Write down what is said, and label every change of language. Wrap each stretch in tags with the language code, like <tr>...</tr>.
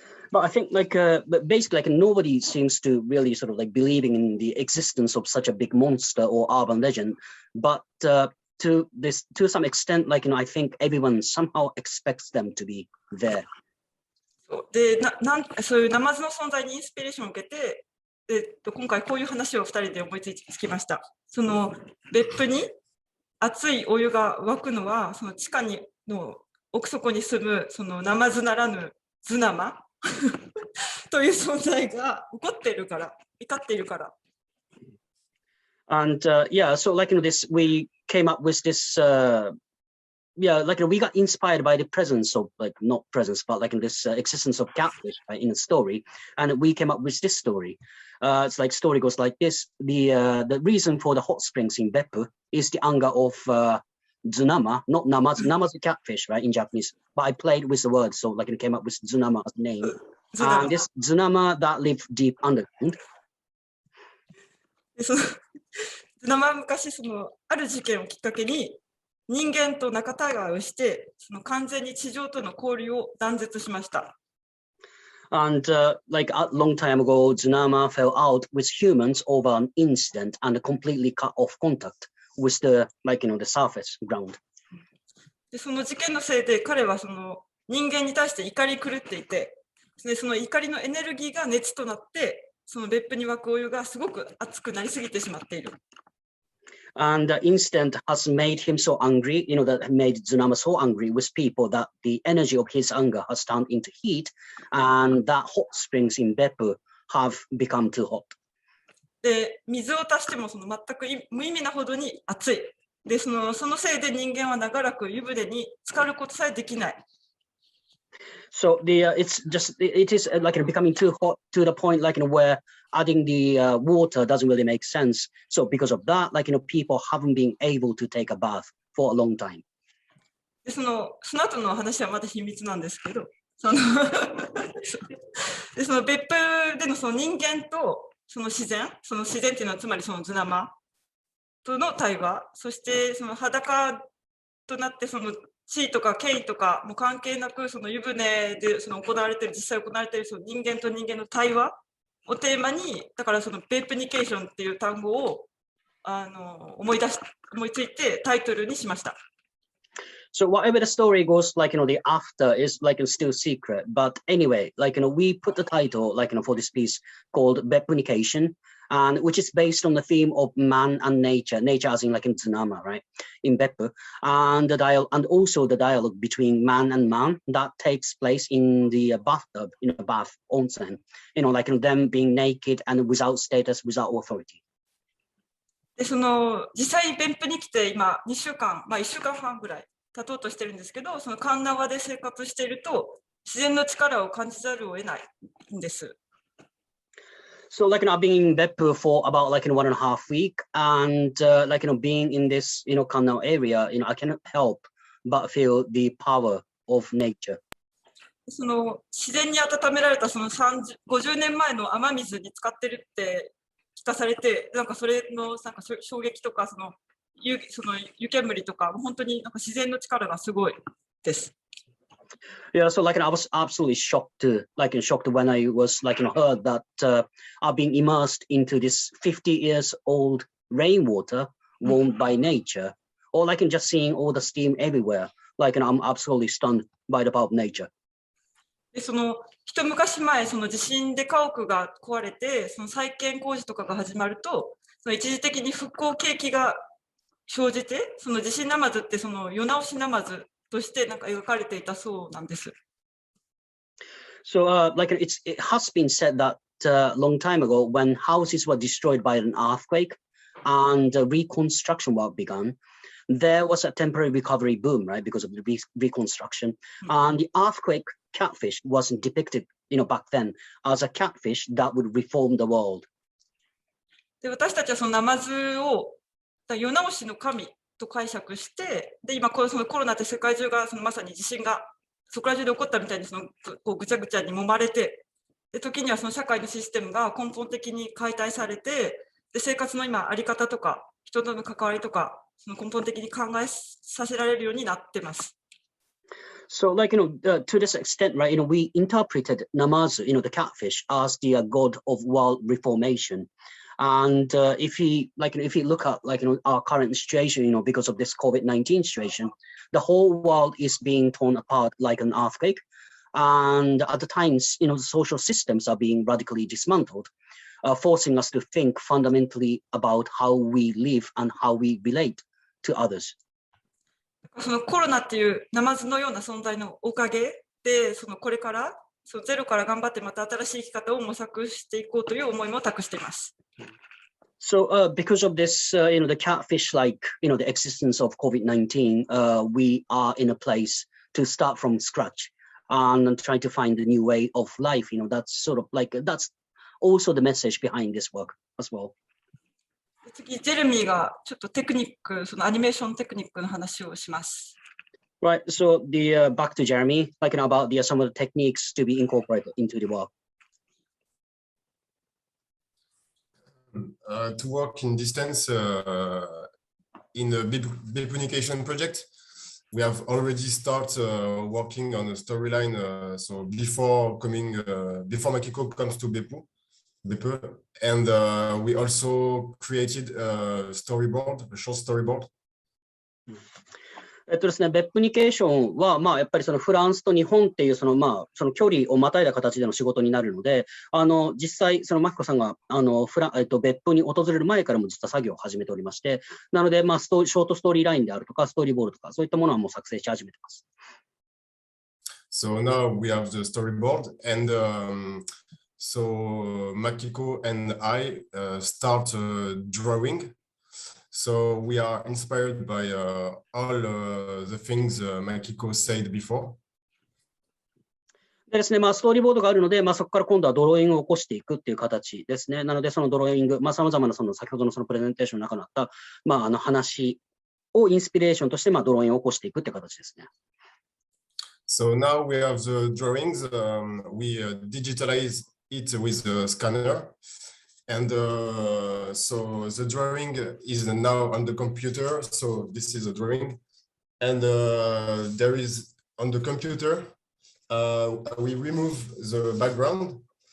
<en>But I think but basically nobody seems to really sort of believing in the existence of such a big monster or urban legend. But to some extent, I think everyone somehow expects them to be there.</en> <ja>で、そういうナマズの存在にインスピレーションを受けて、今回こういう話を2人で思いつきました。その別府に熱いお湯が湧くのは、その地下の奥底に住むそのナマズならぬズナマという存在が起こっているから、怒っているから。</ja> <en>And yeah, so this, we came up with this. We got inspired by the presence of not presence, but this existence of catfish in a story, and we came up with this story. It's story goes like this: the reason for the hot springs in Beppu is the anger of Tsunama, not Namaz. Namaz is catfish, right, in Japanese. But I played with the word, so it came up with Tsunama as a name. And this Tsunama that live deep underground.</en> <ja>ズナマは昔ある事件をきっかけに人間と仲違いをして完全に地上との交流を断絶しました。</ja> <en>And a long time ago, Tsunama fell out with humans over an incident and completely cut off contact with the the surface ground.</en> <ja>でその事件のせいで彼は人間に対して怒り狂っていて、でその怒りのエネルギーが熱となってその別府に湧くお湯がすごく熱くなりすぎてしまっている。</ja> <en>And the incident has made him so angry, that made Tsunama so angry with people that the energy of his anger has turned into heat, and that hot springs in Beppu have become too hot.</en> <ja>で、水を足しても全く無意味なほどに熱い。で、そのせいで人間は長らく湯船に浸かることさえできない。</ja> <en>So it is becoming too hot to the point where adding the water doesn't really make sense. So because of that, people haven't been able to take a bath for a long time.</en> <ja>でその後の話はまだ秘密なんですけど、でその別府での人間と自然っていうのはつまりズナマとの対話、そして裸となって地位とか権威とかも関係なく湯船で実際行われている人間と人間の対話をテーマに、だからベープニケーションっていう単語を思いついてタイトルにしました。</ja> <en>So whatever the story goes, the after is still secret. But anyway, we put the title for this piece called Beppunication, and which is based on the theme of man and nature as in Tsunama, right, in Beppu, and also the dialogue between man and man that takes place in the bathtub, in a bath onsen, them being naked and without status, without authority.</en> <ja>で実際別府に来て今2週間、1週間半ぐらい経とうとしてるんですけど、カンナワで生活していると自然の力を感じざるを得ないんです。</ja> <en>So I've been in Beppu for about 1.5 weeks, and being in this Kannao area, I cannot help but feel the power of nature.</en> <ja>自然に温められた50年前の雨水に使ってるって聞かされて、それの衝撃とか湯煙とか本当に自然の力がすごいです。</ja> <en>Yeah, so I was absolutely shocked when I was heard that I've been immersed into this 50 years old rainwater warmed by nature, or just seeing all the steam everywhere. I'm absolutely stunned by the power of nature.</en> <ja>で一昔前地震で家屋が壊れて再建工事とかが始まると一時的に復興景気が生じて地震ナマズって世直しナマズとして描かれていたそうなんです。</ja> <en>So it has been said that a long time ago when houses were destroyed by an earthquake and reconstruction work began, there was a temporary recovery boom, right, because of the reconstruction. And the earthquake catfish wasn't depicted, back then as a catfish that would reform the world.</en> <ja>で、私たちはそのナマズを世直しの神と解釈して、で、今そのコロナって世界中がまさに地震がそこら中で起こったみたいにこうぐちゃぐちゃに揉まれて、で、時にはその社会のシステムが根本的に解体されて、で、生活の今あり方とか人との関わりとかその根本的に考えさせられるようになってます。</ja> <en>So, to this extent, right, we interpreted Namazu, the catfish, as the god of world reformation. And if you look at our current situation, because of this COVID-19 situation, the whole world is being torn apart like an earthquake. And at the times, the social systems are being radically dismantled, forcing us to think fundamentally about how we live and how we relate to others.</en> <ja>そのコロナっていうナマズのような存在のおかげで、これからゼロから頑張ってまた新しい生き方を模索していこうという思いも託しています。</ja> <en>So because of this, the catfish-like, the existence of COVID-19, we are in a place to start from scratch and try to find a new way of life. That's that's also the message behind this work as well.</en> <ja>次、ジェレミーがちょっとテクニック、そのアニメーションテクニックの話をします。</ja> <en>Right. So back to Jeremy, about some of the techniques to be incorporated into the work. To work in distance in the BEPPU project, we have already started working on a storyline. So before Makiko comes to BEPPU, and we also created a short storyboard.</en> <ja>ですね、別府ニケーションは、やっぱりそのフランスと日本っていうその距離をまたいだ形での仕事になるので、実際、そのマキコさんが別府に訪れる前からも実は作業を始めておりまして、なので、ショートストーリーラインであるとか、ストーリーボールとか、そういったものはもう作成し始めてます。</ja> <en>So now we have the storyboard, and so Makiko and I start drawing. So we are inspired by all the things Makiko said before.</en> <ja>でですね、ストーリーボードがあるので、そこから今度はドローイングを起こしていくっていう形ですね。なので、そのドローイング、さまざまな先ほどのそのプレゼンテーションの中にあった、話をインスピレーションとして、ドローイングを起こしていくっていう形ですね。</ja> <en>So now we have the drawings. We digitalize it with the scanner. And so the drawing is now on the computer. So this is a drawing. And there is on the computer, we remove the background.</en>